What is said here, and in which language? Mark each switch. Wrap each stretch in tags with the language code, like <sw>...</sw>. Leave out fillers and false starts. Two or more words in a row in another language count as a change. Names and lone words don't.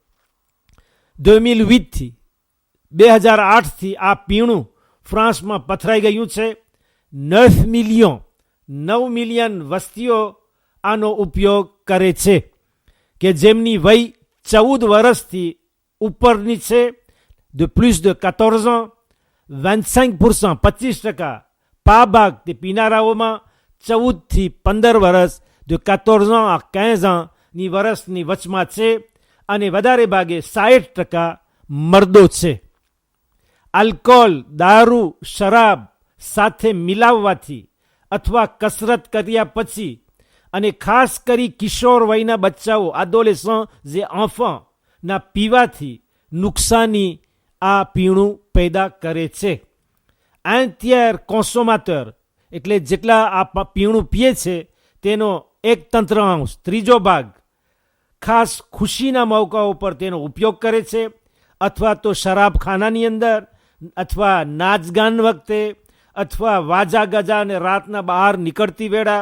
<gu>2008થી 2008થી આ પીણું ફ્રાન્સમાં પથરાઈ ગયું છે. 9 મિલિયન વસ્તીઓ આનો ઉપયોગ કરે છે કે જેમની વય 14 વર્ષથી ઉપરની છે.</gu> <fr>de plus de 14 ans,</fr> <gu>25%, 25% પા ભાગ તે પીનારાઓમાં 14 થી 15 વર્ષ,</gu> <fr>de 14 ans à 15 ans</fr> <gu>ની વર્ષની વચમાં છે અને વધારે ભાગે 60% મર્દો છે. આલ્કોહોલ, દારૂ, શરાબ સાથે મિલાવવાથી અથવા કસરત કર્યા પછી અને ખાસ કરી કિશોર વયના બચ્ચાઓ, adolescents જે enfants ના પીવાથી નુકસાની આ પીણું પેદા કરે છે.</gu> <fr>un tiers consommateur</fr> <gu>એટલે જેટલા આ પીણું પીએ છે તેનો 1/3, ત્રીજો ભાગ ખાસ ખુશીના મોકાઓ પર તેનો ઉપયોગ કરે છે, અથવા તો શરાબખાનાની અંદર, અથવા નાચગાન વખતે, અથવા વાજા ગજા અને રાતના બહાર નીકળતી વેળા.</gu>